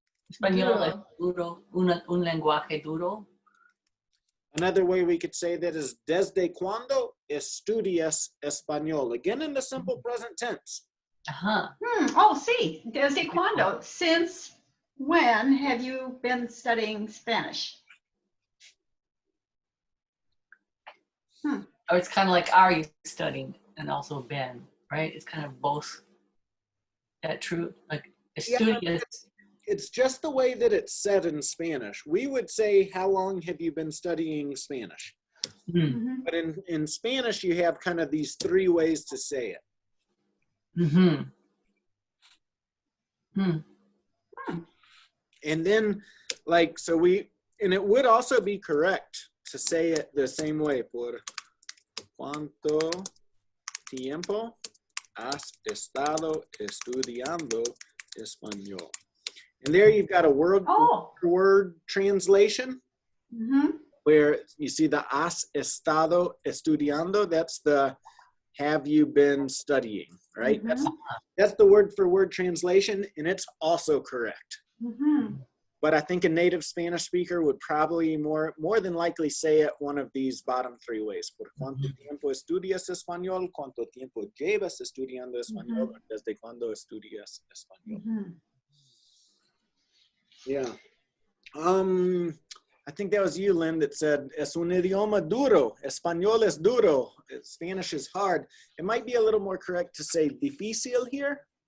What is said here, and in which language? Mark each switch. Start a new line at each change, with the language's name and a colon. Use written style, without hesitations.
Spanish: Español es duro, un lenguaje duro.
English: Another way we could say that is,
Spanish: ¿desde cuándo estudias español?
English: Again, in the simple present tense.
Spanish: Oh, sí, desde cuándo?
English: Since when have you been studying Spanish? Or it's kind of like, are you studying? And also been, right? It's kind of both. Is that true?
Spanish: Like, estudias.
English: It's just the way that it's said in Spanish. We would say, how long have you been studying Spanish? But in Spanish, you have kind of these three ways to say it. Hmm. And then, like, so and it would also be correct to say it the same way.
Spanish: Por cuánto tiempo has estado estudiando español?
English: And there you've got a word translation where you see the has estado estudiando. That's the have you been studying, right? That's the word for word translation, and it's also correct. But I think a native Spanish speaker would probably more than likely say it one of these bottom three ways.
Spanish: Por cuánto tiempo estudias español? ¿Cuánto tiempo llevas estudiando español? ¿Desde cuándo estudias español?
English: Yeah. I think that was you, Lynn, that said,
Spanish: es un idioma duro. Español es duro.
English: Spanish is hard. It might be a little more correct to say difícil here.